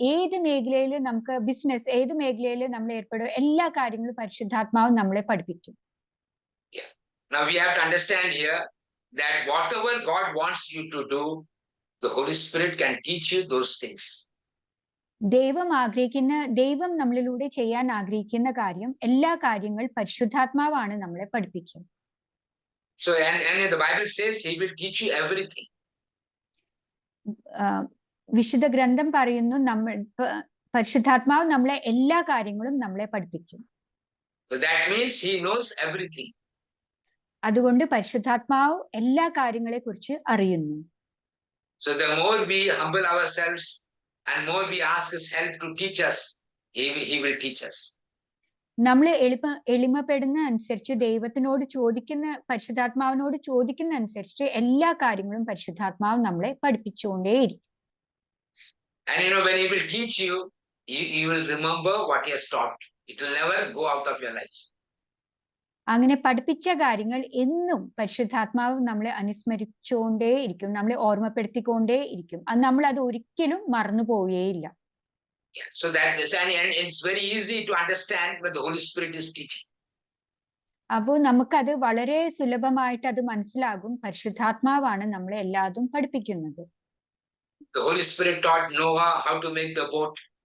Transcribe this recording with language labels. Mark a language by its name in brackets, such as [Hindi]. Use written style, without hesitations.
[Malayalam] ഏത് മേഖലയിൽ നമുക്ക് ബിസിനസ്, ഏത് മേഖലയിൽ നമ്മൾ ഏർപ്പെടും, എല്ലാ കാര്യങ്ങളും പരിശുദ്ധാത്മാവ് നമ്മളെ പഠിപ്പിക്കും. [English] Now we have to understand here that whatever God wants you to do, the Holy Spirit can teach you those things. [Malayalam] ദൈവം നമ്മളിലൂടെ ചെയ്യാൻ ആഗ്രഹിക്കുന്ന കാര്യം, എല്ലാ കാര്യങ്ങൾ പരിശുദ്ധാത്മാവാണ് നമ്മളെ പഠിപ്പിക്കും. [English] So and the Bible says he will teach you everything. [Malayalam] വിശുദ്ധ ഗ്രന്ഥം പറയുന്നു പരിശുദ്ധാത്മാവ് നമ്മളെ എല്ലാ കാര്യങ്ങളും നമ്മളെ പഠിപ്പിക്കും. [English] So that means he knows everything. [Malayalam] അതുകൊണ്ട് പരിശുദ്ധാത്മാവ് എല്ലാ കാര്യങ്ങളെ കുറിച്ച് അറിയുന്നു. [English] So the more we humble ourselves and more we ask his help to teach us, he will teach us. [Malayalam] നമ്മൾ എളിമപ്പെടുന്ന അനുസരിച്ച്, ദൈവത്തിനോട് പരിശുദ്ധാത്മാവിനോട് ചോദിക്കുന്ന അനുസരിച്ച് എല്ലാ കാര്യങ്ങളും പരിശുദ്ധാത്മാവ് നമ്മളെ പഠിപ്പിച്ചുകൊണ്ടേയിരിക്കും. [English] And when he will teach you, you will remember what he has taught. It will never go out of your life. [Malayalam] അങ്ങനെ പഠിപ്പിച്ച കാര്യങ്ങൾ എന്നും പരിശുദ്ധാത്മാവ് നമ്മളെ അനുസ്മരിച്ചുകൊണ്ടേയിരിക്കും, നമ്മളെ ഓർമ്മപ്പെടുത്തിക്കൊണ്ടേയിരിക്കും. നമ്മൾ അത് ഒരിക്കലും മറന്നു പോവുകയില്ല. [English] So that is, and it's very easy to understand when the Holy Spirit is teaching. [Malayalam] അപ്പോൾ നമുക്കത് വളരെ സുലഭമായിട്ട് അത് മനസ്സിലാകും. പരിശുദ്ധാത്മാവാണ് നമ്മളെ എല്ലാതും പഠിപ്പിക്കുന്നത്. [English] The Holy Spirit taught Noah how to make the boat.